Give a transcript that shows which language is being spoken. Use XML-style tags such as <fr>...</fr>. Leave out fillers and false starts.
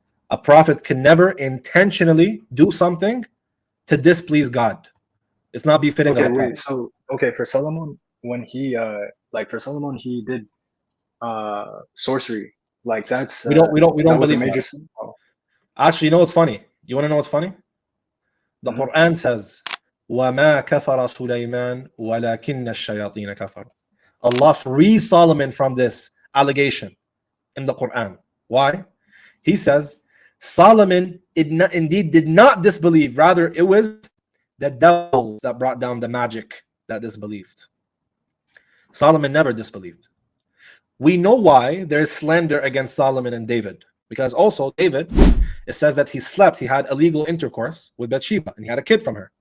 <en>A prophet can never intentionally do something to displease God. It's not befitting of a prophet. So for Solomon, when he he did sorcery, like that's we don't believe major that. sin. Actually, you know what's funny? You want to know what's funny?</en> <ar>The Quran says, وَمَا كَفَرَ سُلَيْمَانُ وَلَكِنَّ الشَّيَاطِينَ كَفَرُوا.</ar> <en>Allah frees Solomon from this allegation in the Quran. Why? He says, Solomon indeed did not disbelieve. Rather, it was the devil that brought down the magic that disbelieved. Solomon never disbelieved. We know why there's slander against Solomon and David, because also David, it says that he slept, he had illegal intercourse with Bathsheba, and he had a kid from her.</en>